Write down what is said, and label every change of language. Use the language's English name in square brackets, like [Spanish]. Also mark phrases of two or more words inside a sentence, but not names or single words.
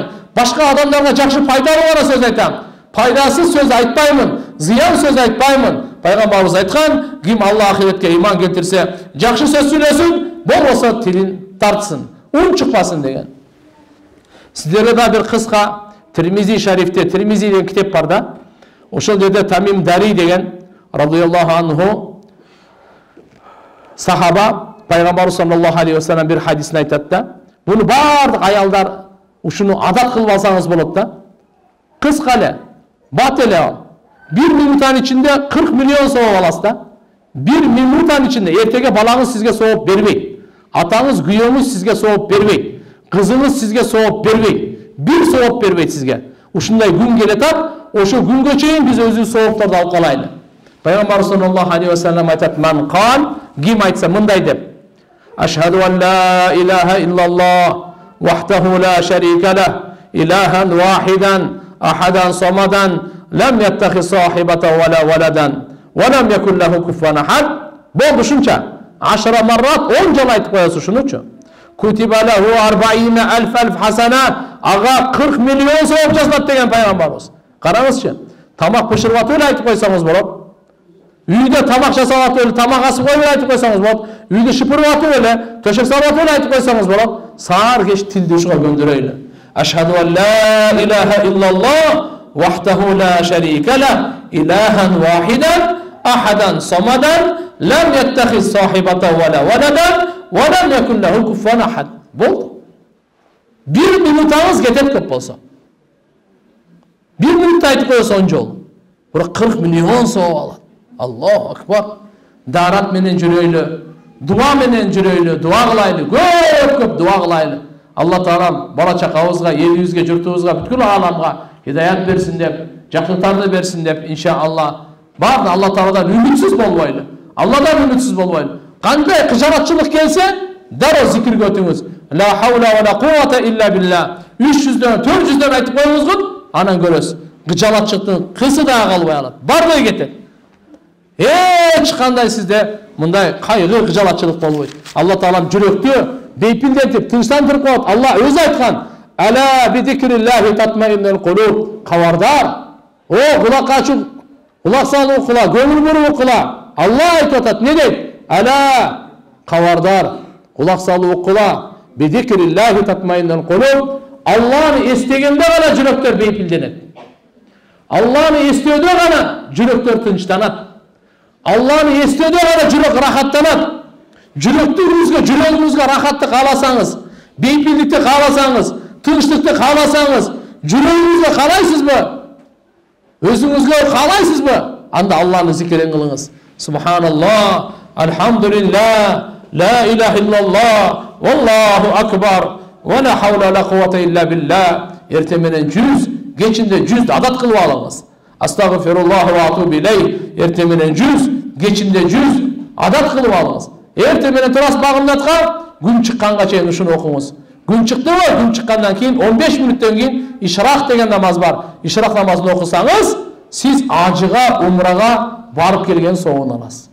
[Kyrgyz] Башка адамдарга жакшы пайдалуу гана сөз айтам. Пайдасыз сөз айтпаймын, зыян сөз айтпаймын. Пайгамбарыбыз айткан, ким Аллах ахиретке иман келтирсе, жакшы сөз сүйлөсүн, болбосо тилин тартсын, ун чыкпасын деген. Сиздерге да бир кыска Тирмизи шарифте, Тирмизи деген китеп бар да. Ошол жерде Тамим Дари деген [Arabic] رضي الله عنه [Kyrgyz] сахаба Пайгамбар [Arabic] صلى الله عليه وسلم [Kyrgyz] бир хадисин айтат да. Буну бардык аялдар ушуну адат кылып алсаңыз болот да. Кыска эле, бат эле ал. 1 минуттан ичинде 40 миллион сооп аласыз да. 1 минуттан ичинде эртеге балаңыз сизге сооп бербейт. Атаңыз, күйөөңүз сизге сооп бербейт. Кызыңыз сизге сооп бербейт. Бир сооп бербейт сизге. Ушундай күн келетат, ошо күнгө чейин биз өзүбүз соопторду алып калайлы. Пайгамбар [Arabic] صلى الله عليه وسلم [Kyrgyz] айтат: [Arabic] "من قال", [Kyrgyz] ким айтса мындай деп: [Arabic] "أشهد أن لا إله إلا الله وحده لا شريك له إلها واحدا أحدا صمدا لم يتخذ صاحبة ولا ولدا ولم يكن له كفوا أحد". [Kyrgyz] Болду ушунча. 10 маррат 10 жолу айтып коесуз ушунучу. [Arabic] كتب له 40,000 حسنة, [Kyrgyz] ага 40 миллион сооп жазылат деген пайгамбарыбыз. Караңызчы. Тамак пышырып атып эле айтып койсоңуз болот. Үйдө тамак жасап атып эле, тамак асып коюп эле айтып койсоңуз болот. Үйдө шыпырып атып эле, төшөк салып атып эле айтып койсоңуз болот. Саар кеч тилди ушуга көндүрөйлү. [Arabic] أشهد أن لا إله إلا الله وحده لا شريك له إلها واحدا أحدا صمدا لم يتخذ صاحبة ولا ولدا ولم يكن له كفوا أحد. [Kyrgyz] Болду. 1 минутаңыз кетет көп болсо. 1 минутта айтып койсо 10 жол. Бирок 40 миллион сооп алат. [Arabic] الله أكبر. [Kyrgyz] Дарат менен жүрөйлү, дуа менен жүрөйлү, дуа кылайлы, көп дуа кылайлы. Алла Таалам бала чакабызга, элибизге, журтубузга, бүткүл ааламга хидаят берсин деп, жакшылыктарды берсин деп, иншаллах. Барды Алла Тааладан үмүтсүз болбойлу. Алладан үмүтсүз болбойлу. Кандай кыжаратчылык келсе, дароо зикирге өтүңүз. [Arabic] لا حول ولا قوة إلا بالله. [Kyrgyz] 300дөн, 400дөн айтып коюңуз, анан көрөсүз. Кыжаратчылыктын кысы да калбай алат. Барды кетет. Эч кандай сизде мындай кайгы, кыжаратчылык болбойт. Алла Таалам жүрөктү бейпилдетип, тынчтандырып коет. Алла өзү айткан: [Arabic] "ألا بذكر الله تطمئن القلوب". [Kyrgyz] Кабардар. О, кулак ачып, кулак салып кула, көңүл буруп кула. Алла айтып атат, не дейт? Ала, кабардар, кулак салып кула. [Arabic] بذكر الله تطمئن القلوب. [Kyrgyz] Алланы эстегенде гана жүрөктөр бейпилденет. Алланы эстөөдө гана жүрөктөр тынчтанат. Алланы эстөөдө гана жүрөк рахаттанат. Жүрөгүңүзгө рахатты кааласаңыз, бейпилдикти кааласаңыз, тынчтыкты кааласаңыз, жүрөгүңүзгө каалайсызбы? Өзүңүзгө каалайсызбы? Анда Алланы зикирин кылыңыз. [Arabic] سبحان الله الحمد لله لا إله إلا الله والله أكبر ولا حول ولا قوة إلا بالله. [Kyrgyz] Эрте менен 100, кечинде 100 адат кылып алыңыз. [Arabic] أستغفر الله وأتوب إليه. [Kyrgyz] Эрте менен 100, кечинде 100 адат кылып алыңыз. Эрте менен турас багымдатка, күн чыкканга чейин ушуну окуңуз. Күн чыктыбы? Күн чыккандан кийин 15 мүнөттөн кийин ишрак деген намаз бар. Ишрак намазын окусаңыз, сиз ажыга, умрага барып келген соогун аласыз.